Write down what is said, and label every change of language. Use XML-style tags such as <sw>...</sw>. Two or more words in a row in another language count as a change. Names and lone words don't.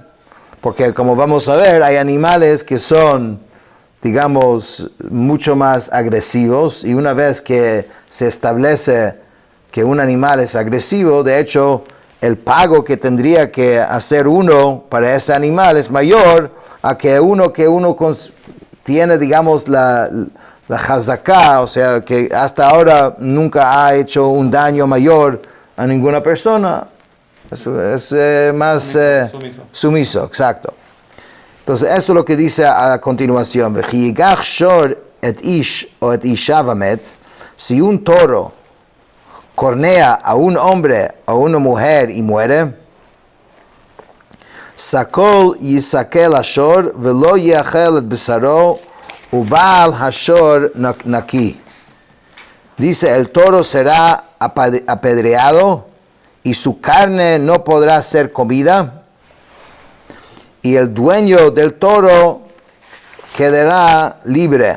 <es>Porque como vamos a ver, hay animales que son, digamos, mucho más agresivos, y una vez que se establece que un animal es agresivo, de hecho, el pago que tendría que hacer uno para ese animal es mayor a que uno tiene, digamos, la hazaká, o sea, que hasta ahora nunca ha hecho un daño mayor a ninguna persona. Es más sumiso, exacto. Entonces, eso es lo que dice a continuación.</es> <he>וכי יגח שור את איש או את אשה ומת.</he> <es>Si un toro cornea a un hombre o una mujer y muere,</es> <he>סקול יסקל השור ולא יאכל את בשרו ובעל השור נקי.</he> <es>Dice, el toro será apedreado y su carne no podrá ser comida, y el dueño del toro quedará libre.</es>